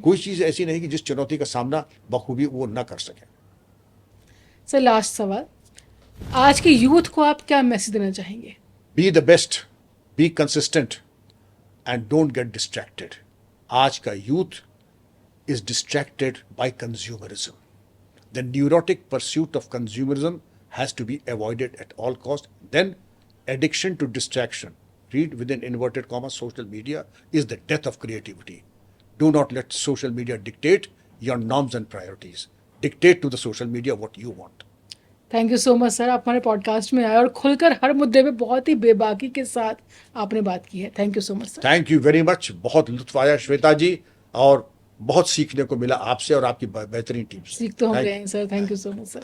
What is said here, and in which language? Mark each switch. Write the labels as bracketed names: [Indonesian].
[Hindi] कोई चीज़ ऐसी नहीं कि जिस चुनौती का सामना बखूबी वो न कर सके। सर, लास्ट सवाल, आज के यूथ को आप क्या मैसेज देना चाहेंगे? [English] Be the best, be consistent and don't get distracted. [Hindi] आज का [English] Youth is distracted by consumerism. The neurotic pursuit of consumerism has to be avoided at all cost. Then addiction to distraction, read within inverted commas, social media is the death of creativity. Do not let social media dictate your norms and priorities. Dictate to the social media what you want. Thank you so much sir, [Hindi] आप हमारे podcast में आए और खुलकर हर मुद्दे पे बहुत ही बेबाकी के साथ आपने बात की है। [English] Thank you so much sir. Thank you very much. [Hindi] बहुत लुत्फ आया श्वेता जी, और बहुत सीखने को मिला आपसे और आपकी बेहतरीन टीम से। सीख तो हम रहे हैं sir. [English] Thank you so much sir.